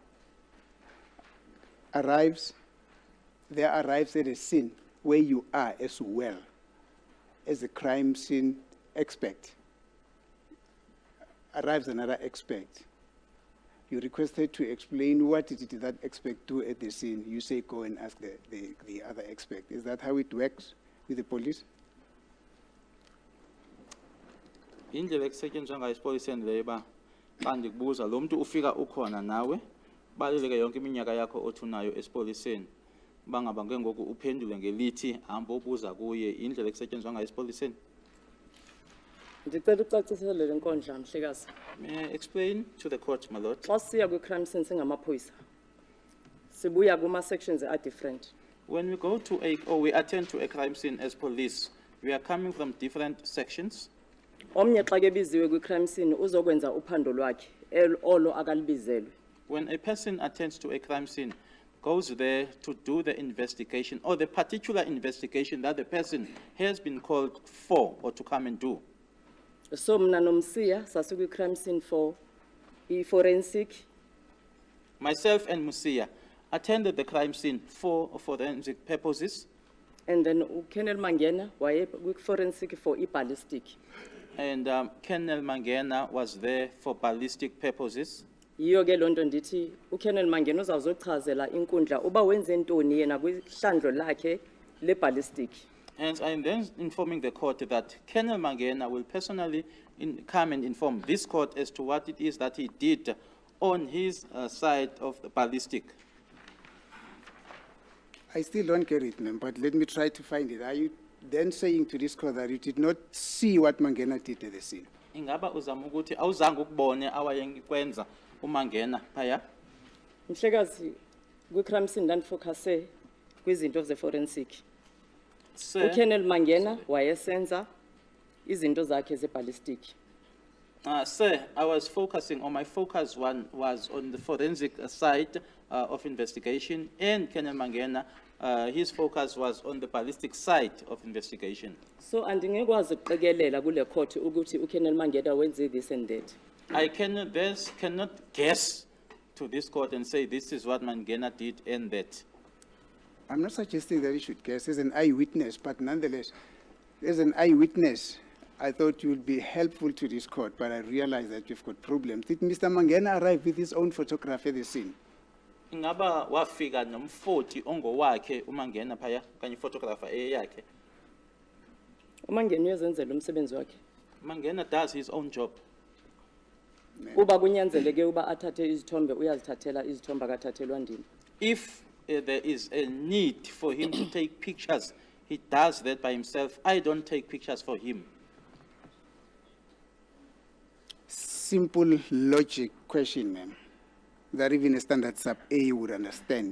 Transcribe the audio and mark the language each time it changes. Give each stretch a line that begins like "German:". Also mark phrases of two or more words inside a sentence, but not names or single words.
English: Arrives at a scene where you are as well as a crime scene expert. Arrives another expert. You requested to explain what did that expert do at the scene. You say go and ask the other expert. Is that how it works with the police?
Xhosa: Indlela ekusetshenziswa ngayo esipoliseni leyo ba xa ndikubuza lo muntu ufika ukhona nawe balileke yonke iminyaka yakho othunayo esipoliseni bangaba ngengoku uphendule ngelithi hamba ubuza kuye indlela ekusetshenziswa ngayo esipoliseni. Ndicela ucacisele le nkondla mhlekazi.
English: May I explain to the court, my lord?
Xhosa: Xa siya kwi-crime scene singamaphoyisa sibuya kuma-sections
English: are different. When we go to we attend to a crime scene as police, we are coming from different sections.
Xhosa: Omnye xa kebiziwe kwi-crime scene uzokwenza uphando lwakhe olo akalibizelwe.
English: When a person attends to a crime scene, goes there to do the investigation or the particular investigation that the person has been called for or to come and do.
Xhosa: So mna nomsiya sasikwi-crime scene for i-forensic.
English: Myself and Musia attended the crime scene for forensic purposes. And then
Xhosa: Colonel Mangena waye kwi-forensic for i-ballistic.
English: And Colonel Mangena was there for ballistic purposes.
Xhosa: Yiyo ke lonto ndithi uColonel Mangena uzawuzochazela inkundla uba wenze ntoni yena kwihlandlo lakhe le-ballistic.
English: And I am then informing the court that Colonel Mangena will personally come and inform this court as to what it is that he did on his side of the ballistic. I still don't get it, ma'am, but let me try to find it. Are you then saying to this court that you did not see what Mangena did at the scene?
Xhosa: Ingaba uzama ukuthi awuzange ukubone awayekwenza uMangena phaya? Mhlekazi kwi-crime scene ndandifocuse kwizinto ze-forensic. uColonel Mangena wayesenza izinto zakhe ze-ballistic.
English: Sir, I was focusing on my focus was on the forensic side of investigation, and Colonel Mangena, his focus was on the ballistic side of investigation.
Xhosa: So andingekwazi ukuqikelela kule court ukuthi uColonel Mangena wenze
English: this and that. I cannot guess to this court and say this is what Mangena did and that. I'm not suggesting that you should guess as an eyewitness, but nonetheless, as an eyewitness, I thought you would be helpful to this court, but I realize that you've got problems. Did Mr. Mangena arrive with his own photograph at the scene?
Xhosa: Ingaba wafika nomfoti ongowakhe uMangena phaya kanye photographer eyakhe. uMangena uyazenzela umsebenzi wakhe.
English: Mangena does his own job.
Xhosa: Uba kunyanzeleke uba athathe izithombe uyazithathela izithombe akathathelwa ndini.
English: If there is a need for him to take pictures, he does that by himself. I don't take pictures for him. Simple logic question, ma'am, that even a standard sub A would understand.